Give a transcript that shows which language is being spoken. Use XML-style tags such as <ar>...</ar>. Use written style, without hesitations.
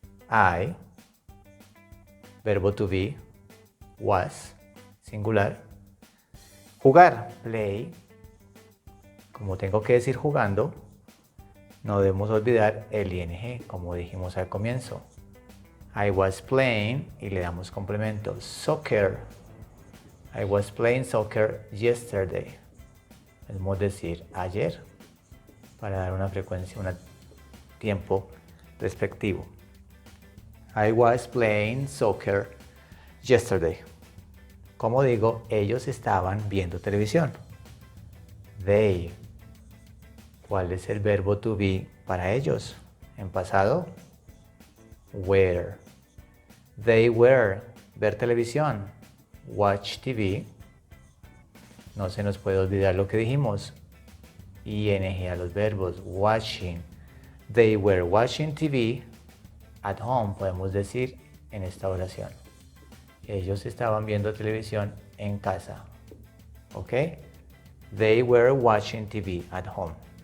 <en>I, verbo to be, was, singular.</en> <es>Jugar, play. Como tengo que decir jugando, no debemos olvidar el ing, como dijimos al comienzo.</es> <en>I was playing,</en> <es>y le damos complemento,</es> <en>soccer. I was playing soccer yesterday.</en> <es>Podemos decir ayer para dar una frecuencia, un tiempo respectivo.</es> <en>I was playing soccer yesterday.</en> <es>Como digo, ellos estaban viendo televisión. They. ¿Cuál es el verbo to be para ellos? En pasado,</es> <en>were. They were.</en> <es>Ver televisión.</es> <en>Watch TV.</en> <es>No se nos puede olvidar lo que dijimos. ING a los verbos. Watching.</es> <en>They were watching TV at home.</en> <es>Podemos decir en esta oración. Ellos estaban viendo televisión en casa.</es> <en>¿Ok? They were watching TV at home.</en>